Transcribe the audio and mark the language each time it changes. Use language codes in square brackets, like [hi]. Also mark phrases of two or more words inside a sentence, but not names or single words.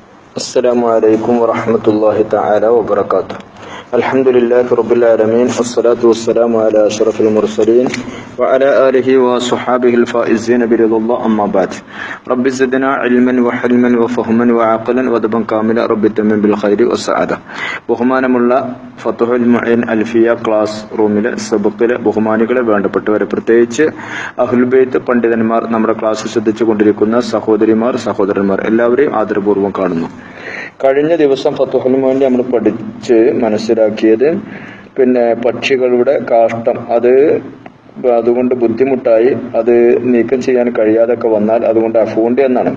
[ar] السلام عليكم ورحمة الله تعالى وبركاته. الحمد لله رب العالمين والصلاة والسلام على أشرف المرسلين وعلى آله وصحابه الفائزين برضا الله أما بعد. رب زدنا علما وحلما وفهما وعقلا ودبا كاملا رب تمن بالخير والسعادة. [ml] ബഹുമാനമുള്ള ഫത്ഹുൽ മുഈൻ അൽഫിയ ക്ലാസ് റൂമിലെ സബക്കിലെ ബഹുമാനികളെ വേണ്ടപ്പെട്ടവരെ, പ്രത്യേകിച്ച് [ar] أهل البيت [ml] പണ്ഡിതന്മാർ, നമ്മുടെ ക്ലാസ് ശ്രദ്ധിച്ചു കൊണ്ടിരിക്കുന്ന സഹോദരിമാർ, സഹോദരന്മാർ എല്ലാവരെയും ആദരപൂർവ്വം കാണുന്നു. കഴിഞ്ഞ ദിവസം ഫത്ഹുൽ മുഈൻ നമ്മൾ പഠിച്ച് മനസ്സിലാക്കിയത് പക്ഷികളുടെ കാഷ്ടം അതുകൊണ്ട് ബുദ്ധിമുട്ടായി അത് നീക്കം ചെയ്യാൻ കഴിയാതൊക്കെ വന്നാൽ അതുകൊണ്ട് അഫൂണ്ട് എന്നാണ്.